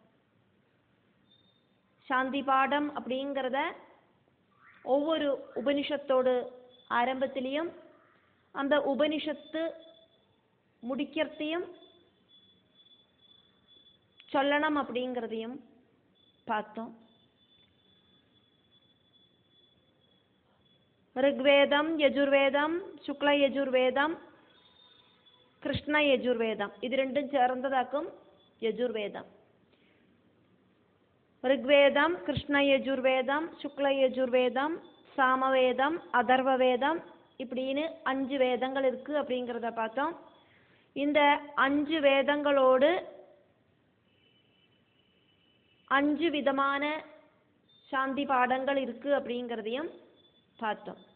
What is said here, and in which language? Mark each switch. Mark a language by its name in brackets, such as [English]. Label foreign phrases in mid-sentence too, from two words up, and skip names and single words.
[Tamil] சாந்தி பாடம் அப்படிங்கிறத ஒவ்வொரு உபனிஷத்தோடு ஆரம்பத்திலையும் அந்த உபனிஷத்து முடிக்கிறதையும் சொல்லணும் அப்படிங்கிறதையும் பார்த்தோம். ரிக்வேதம், யஜுர்வேதம், சுக்ல யஜுர்வேதம், கிருஷ்ண யஜுர்வேதம், இது ரெண்டும் சேர்ந்ததாகும் யஜுர்வேதம். ரிக்வேதம், கிருஷ்ண யஜுர்வேதம், சுக்ல யஜுர்வேதம், சாமவேதம், அதர்வவேதம், இப்படின்னு 5 வேதங்கள் இருக்கு அப்படிங்கிறத பார்த்தோம். இந்த 5 வேதங்களோடு 5 விதமான சாந்தி பாடங்கள் இருக்கு அப்படிங்கிறதையும் பார்த்தோம்.